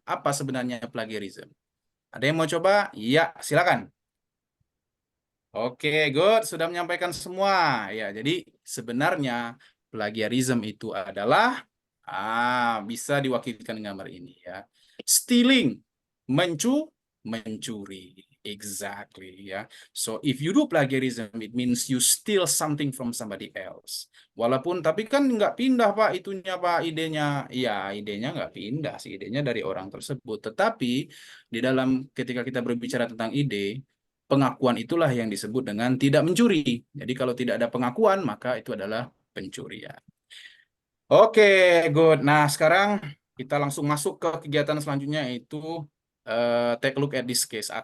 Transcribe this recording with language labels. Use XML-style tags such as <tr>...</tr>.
<id>Apa sebenarnya plagiarism? Ada yang mau coba? Iya, silakan. Oke, good. Sudah menyampaikan semua. Ya, jadi sebenarnya plagiarism itu adalah bisa diwakilkan dengan gambar ini ya.</id> <en>Stealing, mencuri. Exactly ya. So if you do plagiarism, it means you steal something from somebody else.</en> <id>Walaupun tapi kan nggak pindah Pak itunya Pak idenya. Ya idenya nggak pindah sih idenya dari orang tersebut. Tetapi di dalam ketika kita berbicara tentang ide, pengakuan itulah yang disebut dengan tidak mencuri. Jadi kalau tidak ada pengakuan maka itu adalah pencurian. Oke, good. Nah, sekarang kita langsung masuk ke kegiatan selanjutnya yaitu</id> <en>take a look at this case.</en>